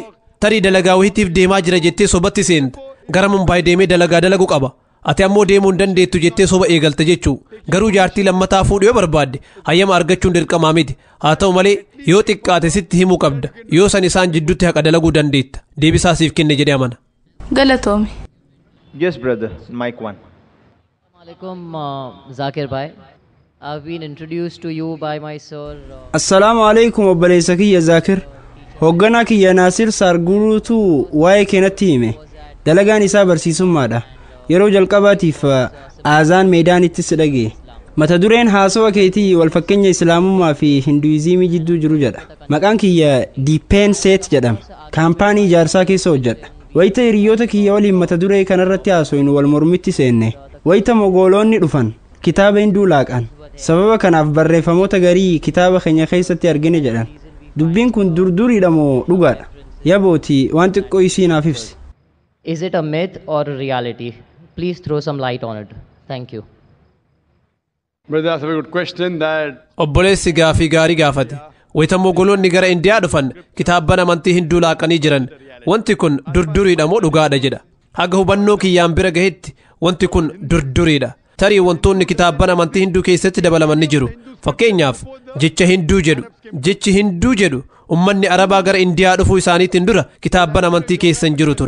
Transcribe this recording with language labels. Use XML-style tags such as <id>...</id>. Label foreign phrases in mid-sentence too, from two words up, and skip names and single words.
<om>Tarii dalagaa wahiitiif deemaa jira jettee sobatti seenta. Gara Mumbaay deemee dalagaa dalaguu qaba. Ati ammoo deemuu hin dandeettu jettee soba eegalta jechuu. Garuu jaartii lammataa fuudhuu yoo barbaadde hayyama argachuun dirqamaa miti. Haa ta'u malee yoo xiqqaate sitti himuu qabda. Yoo san isaan jidduutti haqa dalaguu dandeetta. Deebisaa siif kenne jedhee amana. Galatoomi.</om> <en>Yes, brother. Mic 1. Assalamualaikum Zakir bhai. I've been introduced to you by my sir.</en> <ar>Assalamu alaikum</ar> <om>obboleessa kiyya Zakir. Hoogganaa kiyya Naasir Sarguruutu waa'ee keenatti hime. Dalagaan isaa barsiisummaadha. Yeroo jalqabaatiif aazaan meedaanitti si dhagee. Mata dureen haasawa keetii wal fakkeenya islaamummaa fi hinduizimii jidduu jiru jedha. Maqaan kiyya Diipeen Seet jedhama. Kaampaanii ijaarsaa keessa hojjedha. Wayita hiriyoota kiyya waliin mata duree kanarratti haasofnu wal mormitti seenne. Wayita mogoolonni dhufan kitaaba hinduu laaqan. Sababa kanaaf barreeffamoota garii kitaaba keenya keessatti argine jedhan. Dubbiin kun durduriidha moo dhugaadha? Yabooti waan xiqqoo isii naaf ibsi.</om> <en>Is it a myth or a reality? Please throw some light on it. Thank you. Brother, that's a very good question that</en> <om>Obboleessi gaafii gaarii gaafate. Wayita mogoloonni gara Indiyaa dhufan kitaabban amantii hinduu laaqanii jiran. Wanti kun durduriidha moo dhugaadha jedha. Haga hubannoo kiyyaan bira gahetti wanti kun durduriidha. Tarii wantoonni kitaabban amantii hinduu keessatti dabalaman ni jiru. Fakkeenyaaf jecha hinduu jedhu. Jechi hinduu jedhu ummanni Arabaa gara Indiyaa dhufuu isaaniitiin dura kitaabban amantii keessan jiru ture.</om>